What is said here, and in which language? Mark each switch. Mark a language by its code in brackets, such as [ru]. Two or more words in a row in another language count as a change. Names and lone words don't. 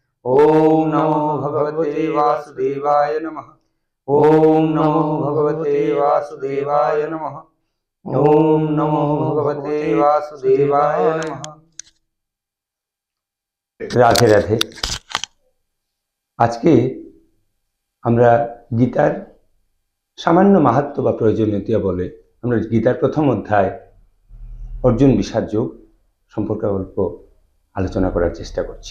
[sa] ओम नमो भगवते वासुदेवाय नमः। ओम नमो भगवते वासुदेवाय नमः। ओम नमो भगवते वासुदेवाय नमः। [bn] রাধে রাধে। আজকে আমরা গীতার সামান্য মাহাত্ম্য বা প্রয়োজনীয়তা বলে আমরা গীতার প্রথম অধ্যায় অর্জুন বিষাদ যোগ সম্পর্কে অল্প আলোচনা করার চেষ্টা করছি।